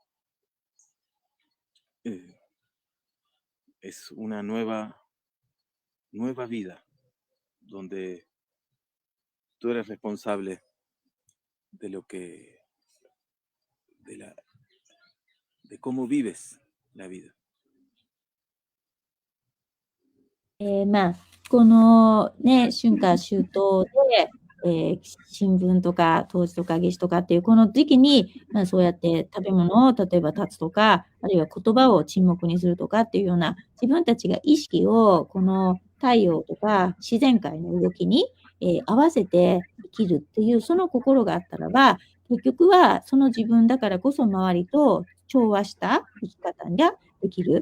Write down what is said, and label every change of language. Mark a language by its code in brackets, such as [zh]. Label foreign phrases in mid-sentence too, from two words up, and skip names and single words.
[es] Eh, es una nueva vida donde tú eres responsable de lo que, de cómo vives la vida. [ja] まあ、このね、春夏秋冬で、新聞とか冬至とか夏至とかっていうこの時期に、そうやって食べ物を例えば断つとか、あるいは言葉を沈黙にするとかっていうような、自分たちが意識をこの太陽とか自然界の動きに、合わせて生きるっていうその心があったらば、結局はその自分だからこそ周りと調和した生き方ができる。